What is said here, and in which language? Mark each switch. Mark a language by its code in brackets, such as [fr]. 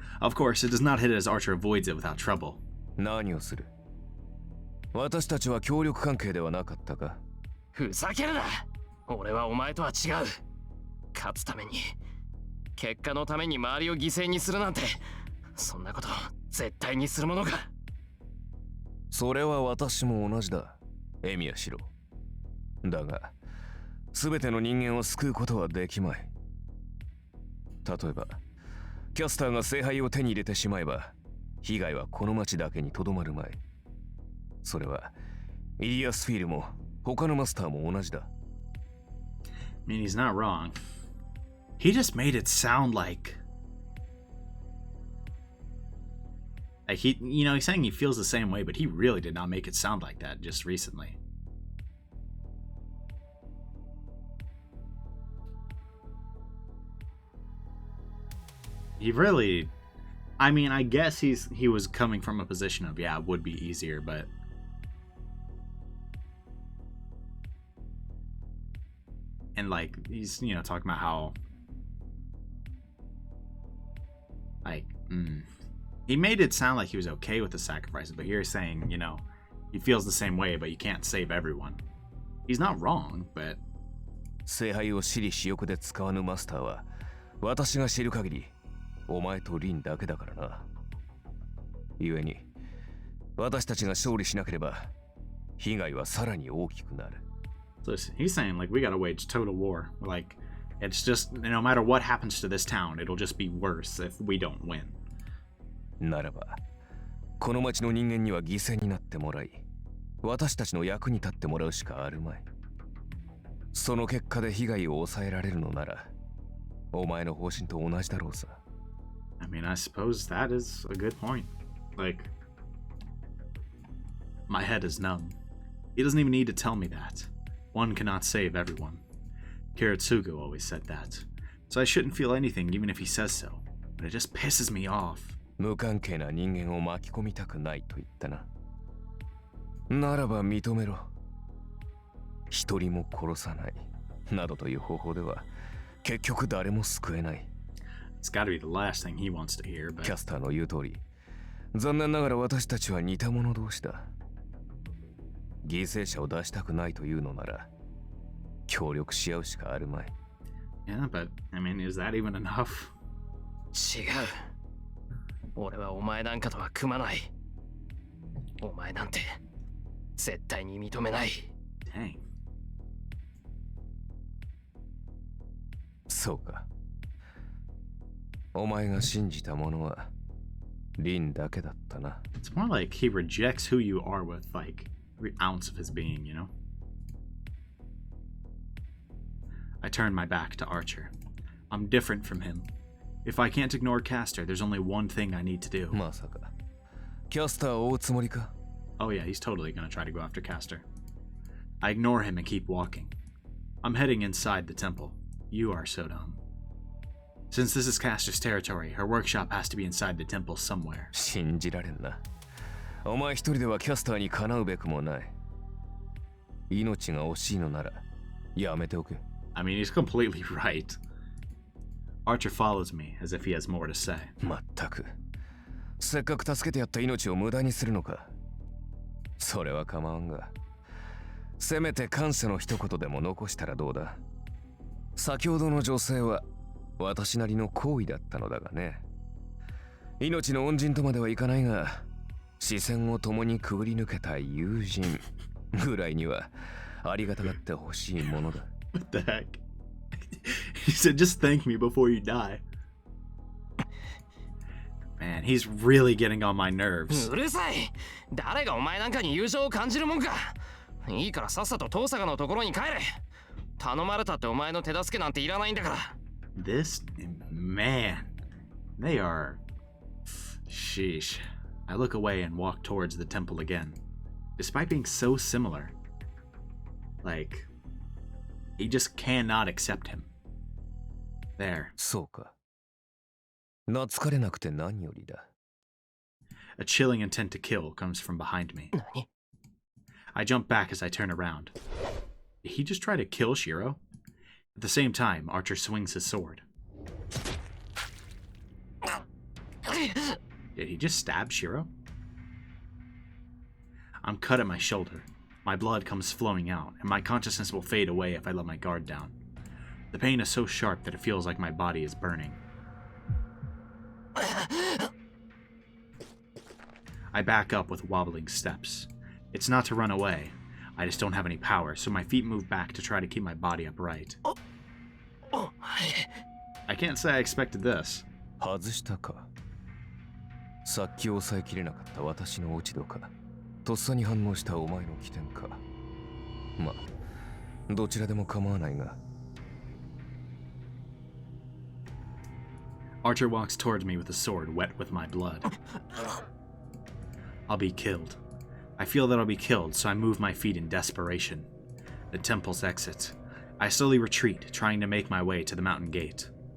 [en] Of course, it does not hit as Archer avoids it without trouble. [ja] 何をする？私たちは協力関係ではなかったか？ふざけるな。俺はお前とは違う。勝つために、結果のために周りを犠牲にするなんて、そんなこと絶対にするものか。それは私も同じだ、エミヤシロ。だが、すべての人間を救うことはできまい。例えば、キャスターが聖杯を手に入れてしまえば、被害はこの町だけにとどまるまい。それは、イリアスフィールも他のマスターも同じだ。 [en] I mean, he's not wrong. He just made it sound like he, you know, he's saying he feels the same way, but he really did not make it sound like that just recently. He really, I mean, I guess he was coming from a position of, yeah, it would be easier, but and like he's, you know, talking about how like he made it sound like he was okay with the sacrifices, but here he's saying, you know, he feels the same way, but you can't save everyone. He's not wrong, but [ja] 聖杯を私利私欲で使わぬマスターは私が知る限りお前とリンだけだからな。故に私たちが勝利しなければ被害はさらに大きくなる。 [en] so he's saying like we gotta wage total war. Like it's just no matter what happens to this town, it'll just be worse if we don't win. [ja] ならばこの町の人間には犠牲になってもらい、私たちの役に立ってもらうしかあるまい。その結果で被害を抑えられるのなら、お前の方針と同じだろうさ。 [en] I mean, I suppose that is a good point. Like, my head is numb. He doesn't even need to tell me that. One cannot save everyone. Kiritsugu always said that. So I shouldn't feel anything even if he says so. But it just pisses me off. [ja] 無関係な人間を巻き込みたくないと言ったな。ならば認めろ。一人も殺さないなどという方法では結局誰も救えない。 [en] It's gotta be the last thing he wants to hear, [ja] キャ [en] but [ja] スターの言う通り、残念ながら私たちは似た者同士だ。犠牲者を出したくないというのなら協力し合うしかあるまい。 [en] yeah, but I mean, is that even enough? [ja] 違う。俺はお前なんかとは組まない。お前なんて絶対に認めない。 [en] Dang. [ja] そうか。お前が信じたものはリンだけだったな。 [en] It's more like he rejects who you are with like every ounce of his being, you know? I turn my back to Archer. I'm different from him. If I can't ignore Castor, there's only one thing I need to do. [ja] まさかキャスターを追うつもりか。 [en] Oh yeah, he's totally gonna try to go after Castor. I ignore him and keep walking. I'm heading inside the temple. You are so dumb. Since this is Castor's territory, her workshop has to be inside the temple somewhere. [ja] 信じられんな。お前一人ではキャスターにかなうべくもない。命が惜しいのならやめておけ。 [en] I mean, he's completely right. Archer follows me as if he has more to say. [ja] まったくせっかく助けてやった命を無駄にするのか。それは構わんが、せめて感謝の一言でも残したらどうだ。先ほどの女性は私なりの行為だったのだがね。命の恩人とまではいかないが、視線を共にくぐり抜けた友人ぐらいにはありがたがってほしいものだ。 [en] What the heck? He said, just thank me before you die. Man, he's really getting on my nerves. [ja] うるさい。誰がお前なんかに友情を感じるもんか。いいからさっさと遠坂のところに帰れ。頼まれたってお前の手助けなんていらないんだから。 [en] This man, they are. Sheesh. I look away and walk towards the temple again. Despite being so similar, like, he just cannot accept him. There. [ja] そうか。懐かれなくて何よりだ。 [en] A chilling intent to kill comes from behind me. [ja] 何？ [en] I jump back as I turn around. Did he just try to kill Shiro? At the same time, Archer swings his sword. Did he just stab Shiro? I'm cut at my shoulder. My blood comes flowing out, and my consciousness will fade away if I let my guard down. The pain is so sharp that it feels like my body is burning. I back up with wobbling steps. It's not to run away. I just don't have any power, so my feet move back to try to keep my body upright. I can't say I expected this. [ja] 外したか。さっき抑えきれなかった私の落ち度か。とっさに反応したお前の起点か。まあ、どちらでも構わないが。 [en] Archer walks towards me with a sword wet with my blood. I'll be killed. I feel that I'll be killed, so I move my feet in desperation. The temple's exit. I slowly retreat, trying to make my way to the mountain gate.